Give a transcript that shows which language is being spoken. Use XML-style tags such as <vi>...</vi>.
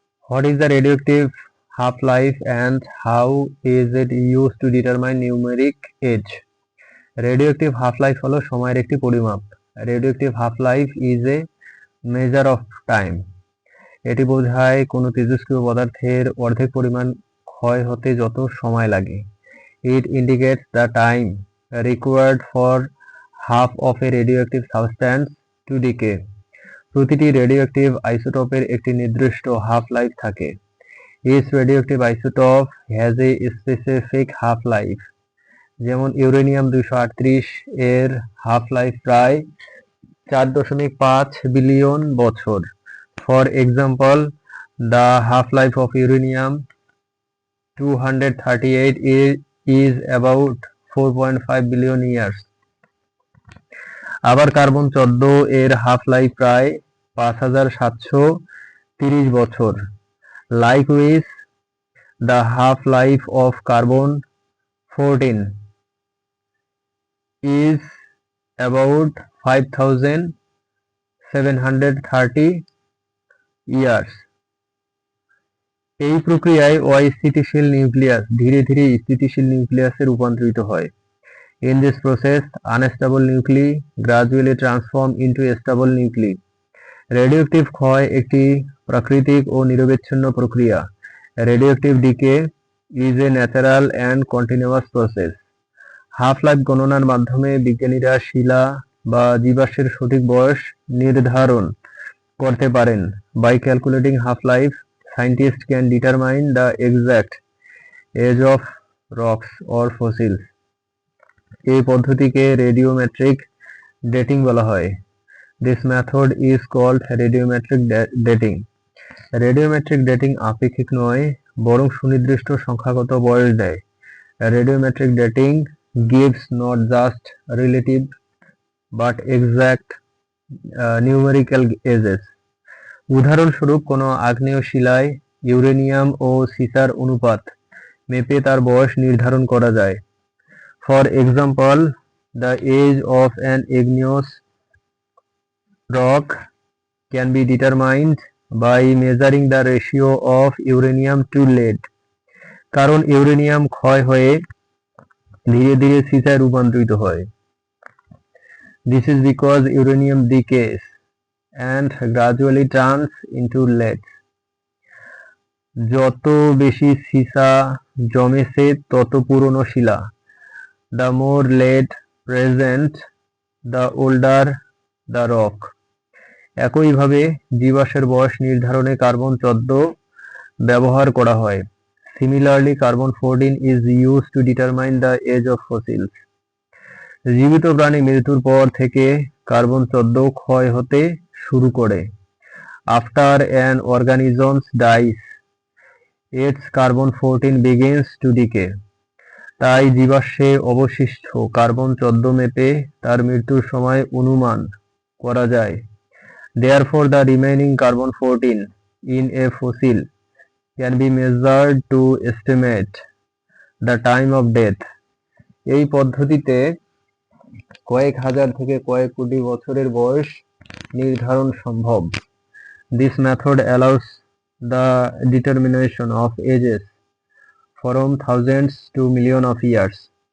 <en>What is the radioactive half-life and how is it used to determine numeric age?</en> <bn>Radioactive half-life হলো সময়ের একটি পরিমাপ।</bn> <en>Radioactive half-life is a measure of time.</en> <bn>এটি বোঝায় কোনো তেজস্ক্রিয় পদার্থের অর্ধেক পরিমাণ ক্ষয় হতে যত সময় লাগে।</bn> <en>It indicates the time required for half of a radioactive substance to decay.</en> <bn>প্রতিটি রেডিওঅ্যাক্টিভ আইসোটোপের একটি নির্দিষ্ট হাফ লাইফ থাকে।</bn> <en>Each radioactive isotope has a specific half life.</en> <bn>যেমন ইউরেনিয়াম 238 এর হাফ লাইফ প্রায় 4.5 বিলিয়ন বছর।</bn> <en>For example, the half life of uranium 238 is about 4.5 billion years.</en> <bn>আবার কার্বন 14 এর হাফ লাইফ প্রায় 5730 বছর।</bn> <en>Likewise, the half life of carbon 14 is about 5730 years.</en> <bn>এই প্রক্রিয়ায় অস্থিতিশীল নিউক্লিয়াস ধীরে ধীরে স্থিতিশীল নিউক্লিয়াসে রূপান্তরিত হয়।</bn> <en>In this process, unstable nuclei gradually transform into stable nuclei.</en> <bn>Radioactive ক্ষয় একটি প্রাকৃতিক ও নিরবচ্ছিন্ন প্রক্রিয়া।</bn> <en>Radioactive decay is a natural and continuous process.</en> <bn>Half life গণনার মাধ্যমে বিজ্ঞানীরা শিলা বা জীবাশ্মের সঠিক বয়স নির্ধারণ করতে পারেন।</bn> <en>By calculating half life, scientist can determine the exact age of rocks or fossils.</en> <bn>এই পদ্ধতিকে রেডিওমেট্রিক ডেটিং বলা হয়।</bn> <en>This method is called radiometric dating.</en> <bn>Radiometric dating আপেক্ষিক নয়, বরং সুনির্দিষ্ট সংখ্যাগত বয়স দেয়।</bn> <en>Radiometric dating gives not just relative but exact numerical ages.</en> <bn>উদাহরণস্বরূপ, কোনো আগ্নেয় শিলায় ইউরেনিয়াম ও সিসার অনুপাত মেপে তার বয়স নির্ধারণ করা যায়।</bn> <en>For example, the age of an igneous rock can be determined by measuring the ratio of uranium to lead.</en> <bn>কারণ ইউরেনিয়াম ক্ষয় হয়ে ধীরে ধীরে সিসায় রূপান্তরিত হয়।</bn> <en>This is because uranium decays and gradually turns into lead.</en> <bn>যত বেশি সিসা জমেছে তত পুরনো শিলা।</bn> <en>The more lead present, the older the rock.</en> <bn>একইভাবে জীবাশ্মের বয়স নির্ধারণে কার্বন 14 ব্যবহার করা হয়।</bn> <en>Similarly, carbon 14 is used to determine the age of fossils.</en> <bn>জীবিত প্রাণী মৃত্যুর পর থেকে কার্বন 14 ক্ষয় হতে শুরু করে।</bn> <en>After an organism dies, its carbon 14 begins to decay.</en> <bn>তাই জীবাশ্মে অবশিষ্ট কার্বন 14 মেপে তার মৃত্যুর সময় অনুমান করা যায়।</bn> <en>Therefore, the remaining carbon 14 in a fossil can be measured to estimate the time of death.</en> <bn>এই পদ্ধতিতে কয়েক হাজার থেকে কয়েক কোটি বছরের বয়স নির্ধারণ সম্ভব।</bn> <en>This method allows the determination of ages from thousands to millions of years.</en>